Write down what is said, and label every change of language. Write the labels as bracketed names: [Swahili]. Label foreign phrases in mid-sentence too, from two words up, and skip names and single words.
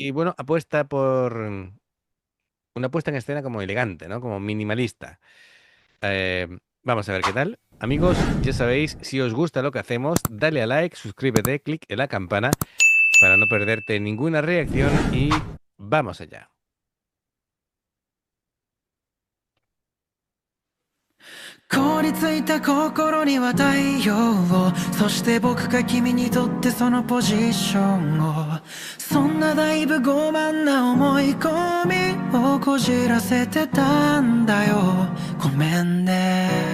[Spanish] y, bueno, apuesta por una puesta en escena como elegante, ¿no? Como minimalista. Vamos a ver qué tal. Amigos, ya sabéis, si os gusta lo que hacemos, dale a like, suscríbete, clic en la campana para no perderte ninguna reacción y vamos allá. [Japanese] 凍りついた心には太陽をそして僕が君にとってそのポジションをそんなだいぶ傲慢な思い込みをこじらせてたんだよごめんね